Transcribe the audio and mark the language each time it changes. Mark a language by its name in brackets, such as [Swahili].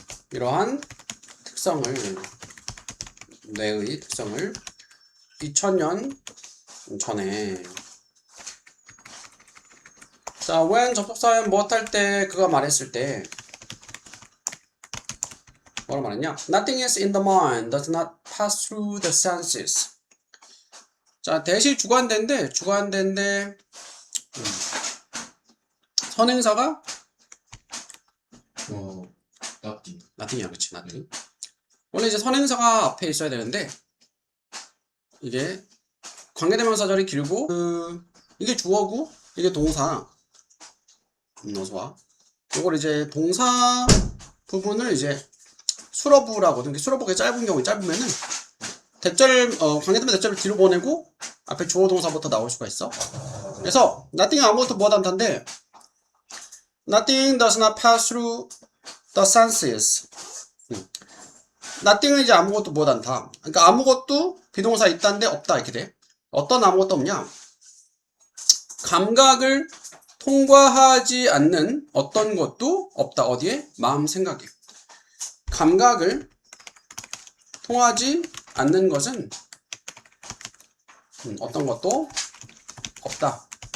[Korean] 이러한 특성을, 뇌의 특성을 2000년 전에. 자, when 접속사는 무엇할 때 그가 말했을 때 뭐라 말했냐? [English] Nothing is in the mind, does not pass through the senses. [Korean] 자, 대시 주관대인데 선행사가 nothing이야, 그치? [English] nothing. [Korean] 원래 이제 선행사가 앞에 있어야 되는데 이게 관계대명사절이 길고 이게 주어고 이게 동사. 어서와. 이걸 이제 동사 부분을 이제 수러부라고 하거든. 수러부가 짧은 경우에 짧으면은 관계대명 대절을 뒤로 보내고 앞에 주어 동사부터 나올 수가 있어. 그래서 [English] nothing [Korean] 아무것도 무엇한다인데 [English] nothing does not pass through the senses. [Korean] nothing은 이제 아무것도 무엇한다. 그러니까 아무것도 비동사 있다는데 없다 이렇게 돼. 어떤 아무것도 없냐? 감각을 통과하지 않는 어떤 것도 없다. 어디에? 마음, 생각에. 감각을 통하지 않는 것은 어떤 것도 없다.